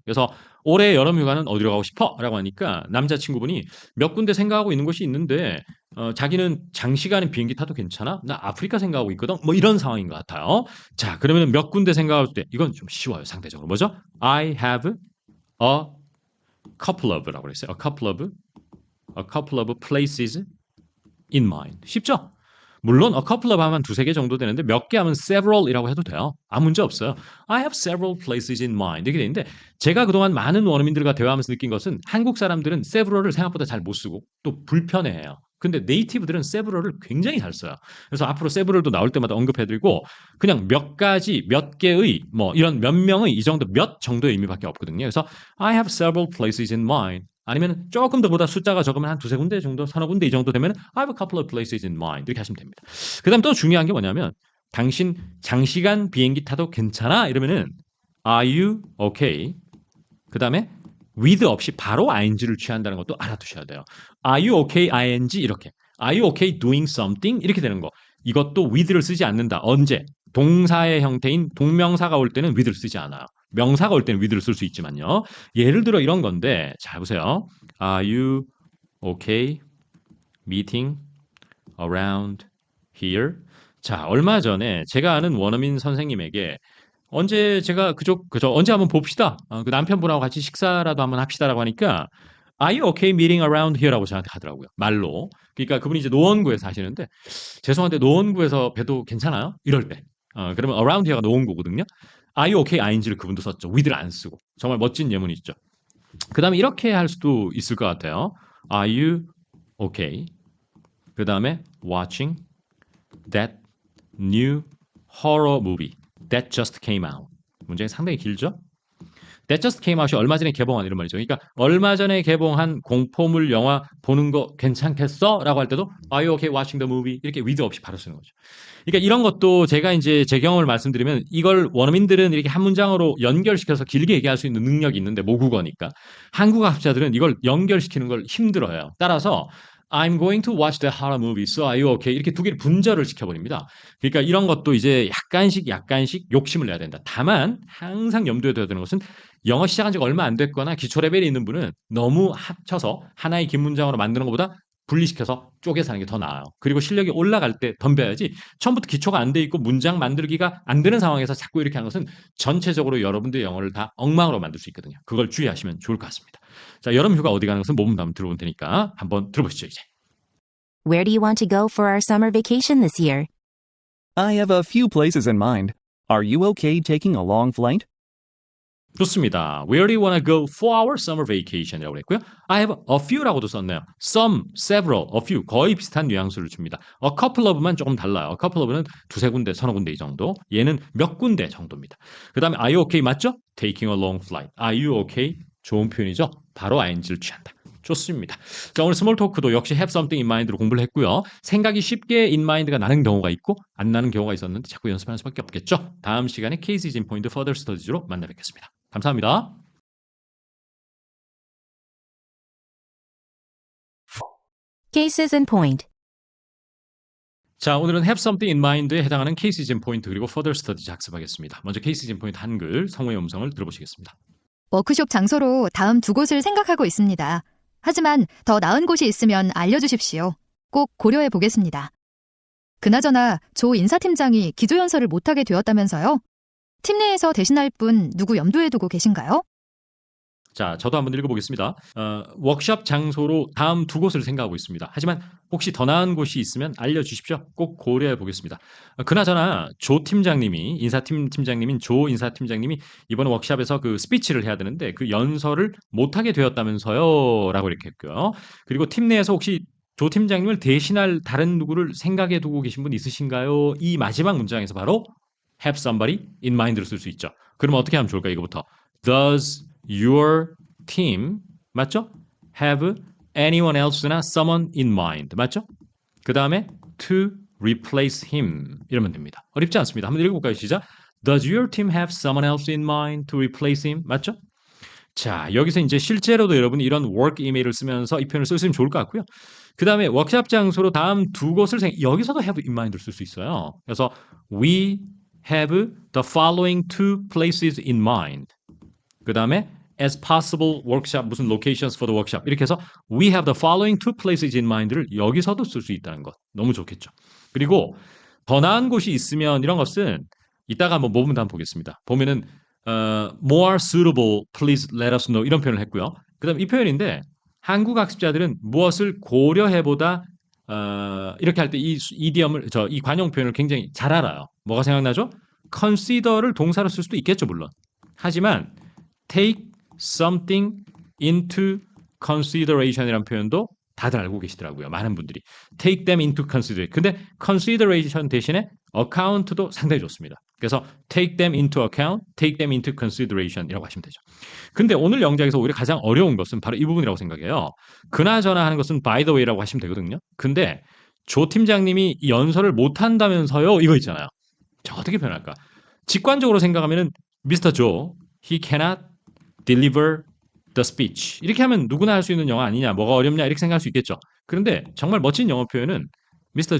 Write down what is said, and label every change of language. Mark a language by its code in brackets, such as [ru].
[ko] 그래서 올해 여름 휴가는 어디로 가고 싶어? 라고 하니까 남자친구분이 몇 군데 생각하고 있는 곳이 있는데 자기는 장시간의 비행기 타도 괜찮아? 나 아프리카 생각하고 있거든? 뭐 이런 상황인 것 같아요. 자, 그러면 몇 군데 생각할 때 이건 좀 쉬워요. 상대적으로. 뭐죠? [en] I have a couple of [ko] 라고 그랬어요. [en] a couple of places in mind. [ko] 쉽죠? 물론 a couple of 하면 두세 개 정도 되는데 몇 개 하면 several이라고 해도 돼요. 아무 문제 없어요. [en] I have several places in mind. [ko] 이렇게 되는데 제가 그동안 많은 원어민들과 대화하면서 느낀 것은 한국 사람들은 several을 생각보다 잘 못 쓰고 또 불편해해요. 근데 네이티브들은 several을 굉장히 잘 써요. 그래서 앞으로 several도 나올 때마다 언급해드리고 그냥 몇 가지, 몇 개의 뭐 이런 몇 명의 이 정도 몇 정도의 의미밖에 없거든요. 그래서 [en] I have several places in mind. [ko] 아니면 조금 더보다 숫자가 적으면 한 두세 군데 정도, 서너 군데 이 정도 되면 [en] I have a couple of places in mind [ko] 이렇게 하시면 됩니다. 그 다음 또 중요한 게 뭐냐면 당신 장시간 비행기 타도 괜찮아? 이러면은 [en] Are you okay? [ko] 그 다음에 with 없이 바로 ing를 취한다는 것도 알아두셔야 돼요. [en] Are you okay? ing 이렇게 Are you okay doing something? [ko] 이렇게 되는 거. 이것도 with를 쓰지 않는다. 언제? 동사의 형태인 동명사가 올 때는 with를 쓰지 않아요. 명사가 올 때는 with를 쓸 수 있지만요. 예를 들어 이런 건데 잘 보세요. [en] Are you okay meeting around here? [ko] 자, 얼마 전에 제가 아는 원어민 선생님에게 언제 제가 그저 언제 한번 봅시다. 그 남편분하고 같이 식사라도 한번 합시다라고 하니까 [en] Are you okay meeting around here [ko] 라고 저한테 하더라고요. 말로. 그러니까 그분이 이제 노원구에서 하시는데 죄송한데 노원구에서 봬도 괜찮아요? 이럴 때. 그러면 around here가 노원구거든요. [en] Are you okay? [ko] ing를 그분도 썼죠. with를 안 쓰고. 정말 멋진 예문이 있죠. 그 다음에 이렇게 할 수도 있을 것 같아요. [en] Are you okay? [ko] 그 다음에 [en] watching that new horror movie that just came out. [ko] 문장이 상당히 길죠? [en] That just came out [ko] 이 얼마 전에 개봉한 이런 말이죠. 그러니까 얼마 전에 개봉한 공포물 영화 보는 거 괜찮겠어? 라고 할 때도 [en] Are you okay watching the movie? [ko] 이렇게 with 없이 바로 쓰는 거죠. 그러니까 이런 것도 제가 이제 제 경험을 말씀드리면 이걸 원어민들은 이렇게 한 문장으로 연결시켜서 길게 얘기할 수 있는 능력이 있는데 모국어니까 한국 학자들은 이걸 연결시키는 걸 힘들어해요. 따라서 [en] I'm going to watch the horror movie, so are you okay? [ko] 이렇게 두 개를 분절을 시켜버립니다. 그러니까 이런 것도 이제 약간씩 욕심을 내야 된다. 다만 항상 염두에 둬야 되는 것은 영어 시작한 지가 얼마 안 됐거나 기초 레벨이 있는 분은 너무 합쳐서 하나의 긴 문장으로 만드는 것보다 분리시켜서 쪼개서 하는 게 더 나아요. 그리고 실력이 올라갈 때 덤벼야지 처음부터 기초가 안 돼 있고 문장 만들기가 안 되는 상황에서 자꾸 이렇게 하는 것은 전체적으로 여러분들의 영어를 다 엉망으로 만들 수 있거든요. 그걸 주의하시면 좋을 것 같습니다. 자, 여름 휴가 어디 가는 것은 모범 답을 들어볼 테니까 한번 들어보시죠, 이제. [en] Where do you want to go for our summer vacation this year? I have a few places in mind. Are you okay taking a long flight? [ko] 좋습니다. [en] Where do you want to go for our summer vacation [ko] 이라고 했고요. [en] I have a few [ko] 라고도 썼네요. [en] Some, several, a few [ko] 거의 비슷한 뉘앙스를 줍니다. A couple of만 조금 달라요. A couple of는 두세 군데, 서너 군데 이 정도. 얘는 몇 군데 정도입니다. 그 다음에 [en] Are you okay [ko] 맞죠? [en] Taking a long flight. Are you okay? [ko] 좋은 표현이죠. 바로 ing를 취한다. 좋습니다. 자, 오늘 스몰 토크도 역시 [en] have something in mind [ko] 로 공부를 했고요. 생각이 쉽게 in mind가 나는 경우가 있고 안 나는 경우가 있었는데 자꾸 연습하는 수밖에 없겠죠. 다음 시간에 Cases in Point Further Studies로 만나 뵙겠습니다. 감사합니다. [en] Cases in point. [ko] 자, 오늘은 [en] have something in mind [ko] 에 해당하는 Cases in Point 그리고 Further Studies 학습하겠습니다. 먼저 Cases in Point 한글 성우의 음성을 들어보시겠습니다. 워크숍 장소로 다음 두 곳을 생각하고 있습니다. 하지만 더 나은 곳이 있으면 알려주십시오. 꼭 고려해 보겠습니다. 그나저나 조 인사팀장이 기조연설을 못하게 되었다면서요? 팀 내에서 대신할 분 누구 염두에 두고 계신가요? 자, 저도 한번 읽어보겠습니다. 워크숍 장소로 다음 두 곳을 생각하고 있습니다. 하지만 혹시 더 나은 곳이 있으면 알려주십시오. 꼭 고려해 보겠습니다. 그나저나 조 팀장님이 인사팀 팀장님인 조 인사팀장님이 이번 워크숍에서 그 스피치를 해야 되는데 그 연설을 못하게 되었다면서요? 라고 이렇게 했고요. 그리고 팀 내에서 혹시 조 팀장님을 대신할 다른 누구를 생각해 두고 계신 분 있으신가요? 이 마지막 문장에서 바로 [en] have somebody in mind [ko] 를 쓸 수 있죠. 그러면 어떻게 하면 좋을까요? 이거부터. [en] Does your team [ko] 맞죠? [en] have anyone else나 someone in mind [ko] 맞죠? 그 다음에 [en] to replace him [ko] 이러면 됩니다. 어렵지 않습니다. 한번 읽어볼까요? 시작. [en] Does your team have someone else in mind to replace him? [ko] 맞죠? 자, 여기서 이제 실제로도 여러분이 이런 work 이메일을 쓰면서 이 표현을 쓰시면 좋을 것 같고요. 그 다음에 워크숍 장소로 다음 두 곳을 여기서도 have in mind를 쓸 수 있어요. 그래서 [en] we have the following two places in mind. [ko] 그 다음에 [en] as possible workshop 무슨 locations for the workshop [ko] 이렇게 해서 [en] we have the following two places in mind [ko] 를 여기서도 쓸 수 있다는 것 너무 좋겠죠. 그리고 더 나은 곳이 있으면 이런 것은 이따가 한번 모범 한번 보겠습니다. 보면은 [en] more suitable, please let us know [ko] 이런 표현을 했고요. 그다음 이 표현인데 한국 학습자들은 무엇을 고려해보다 이렇게 할 때 이 이디엄을 이 관용 표현을 굉장히 잘 알아요. 뭐가 생각나죠? consider를 동사로 쓸 수도 있겠죠, 물론. 하지만 [en] take something into consideration [ko] 이라는 표현도 다들 알고 계시더라고요. 많은 분들이 [en] take them into consideration. [ko] 근데 consideration 대신에 account도 상당히 좋습니다. 그래서 [en] take them into account, take them into consideration [ko] 이라고 하시면 되죠. 근데 오늘 영작에서 오히려 가장 어려운 것은 바로 이 부분이라고 생각해요. 그나저나 하는 것은 [en] by the way [ko] 라고 하시면 되거든요. 근데 조 팀장님이 이 연설을 못한다면서요? 이거 있잖아요. 자, 어떻게 표현할까? 직관적으로 생각하면은 Mr. [en] Joe, he cannot deliver the speech. [ko] 이렇게 하면 누구나 할 수 있는 영어 아니냐, 뭐가 어렵냐 이렇게 생각할 수 있겠죠. 그런데 정말 멋진 영어 표현은 Mr.